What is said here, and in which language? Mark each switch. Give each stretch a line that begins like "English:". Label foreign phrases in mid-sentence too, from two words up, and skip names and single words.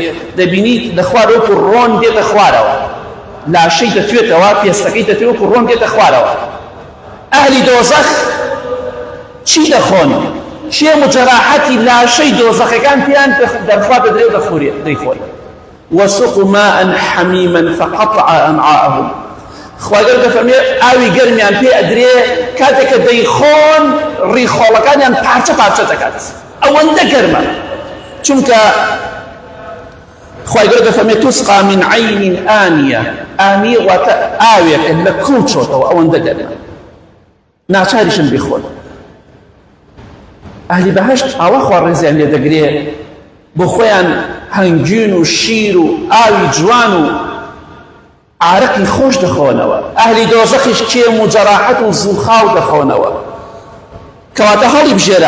Central Kurdish: دەبینیت لە خوار وەکو ڕۆن دێتە خوارەوە لاشەی دەتوێتەوە پێستەکەی دەتوێت وەکو ڕۆن دێتە خوارەوە ئەهلی دۆزەخ چی دەخۆن چێ مجەراحەتی لاشەی دۆزەخەکان پێیان دەرخوا دەدرێ و دەیخۆن
Arabic: وسقوا ماء حميما فقطع أمعاءهم
Central Kurdish: خوای گەورە دەفەرمێ ئاوی گەرمیان پێ ئەدرێ کاتێک کە دەیخۆن ڕیخۆڵەکانیان پارچە پارچە دەکات ئەوەندە گەرمە چونکە خوای گەورە دەفەرمێ
Arabic: تسقى من عين آنية
Central Kurdish: آنية واتە ئاوێکە لە کوچۆتەوە ئەوەندە گەرمە ناچاریشن بخۆن ئەهلی بەهەشت ئاوا خوا ڕێزیان لێ دەگرێ بۆ خۆیان هەنگین و شیر و ئاوی جوان و عارقی خۆش دەخۆنەوە ئەهلی دۆزەخیش کێم و جەراحەت و زووخاو دەخۆنەوە کەواتە هەڵی بژێرە